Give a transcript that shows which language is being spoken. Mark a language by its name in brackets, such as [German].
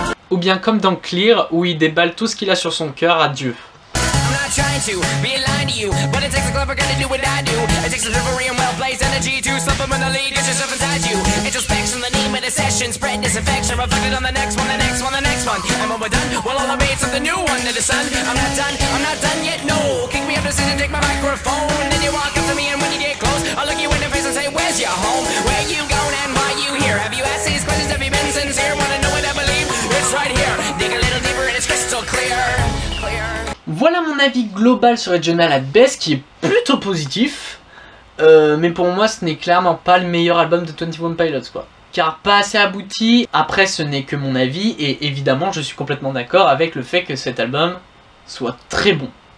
[French] Ou bien comme dans Clear, où il déballe tout ce qu'il a sur son cœur à Dieu. [English] Trying to be aligned to you, but it takes a clever guy to do what I do. It takes a delivery and well-placed energy to subliminally get yourself inside you. Introspection, the name of the session, spread disaffection, reflected on the next one, the next one, the next one. And when we're done, we'll all await something new under the sun. I'm not done yet, no. Kick me up the seat and take my microphone. And then you walk up to me and when you get close, I'll look you in the face and say, where's your home? Where you going and why you here? Have you asked these questions? Have you been sincere? Wanna know what I believe? It's right here. Dig a little deeper and it's crystal clear. [French] Voilà mon avis global sur Regional at Best qui est plutôt positif, mais pour moi ce n'est clairement pas le meilleur album de 21 Pilots quoi. Car pas assez abouti, après ce n'est que mon avis et évidemment je suis complètement d'accord avec le fait que cet album soit très bon.